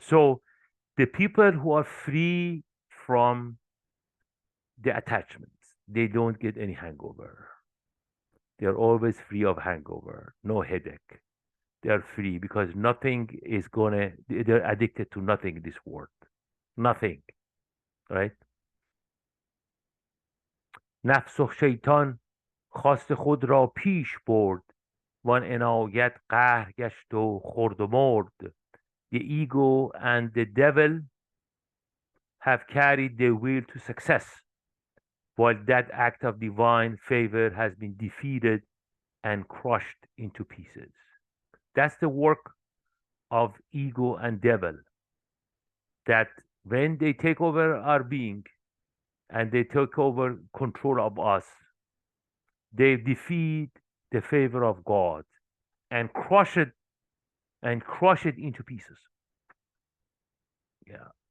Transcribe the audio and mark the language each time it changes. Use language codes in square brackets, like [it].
[en] So the people who are free from the attachments, they don't get any hangover. They're always free of hangover, no headache. They're free because nothing is they're addicted to nothing in this world. Nothing, right? [fa] نفس و شیطان خواست خود را پیش برد وان عنایت قهر گشت و خورد و مرد. [en] The ego and the devil have carried their will to success, while that act of divine favor has been defeated and crushed into pieces. That's the work of ego and devil, that when they take over our being and they take over control of us, they defeat the favor of God and crush it into pieces. Yeah.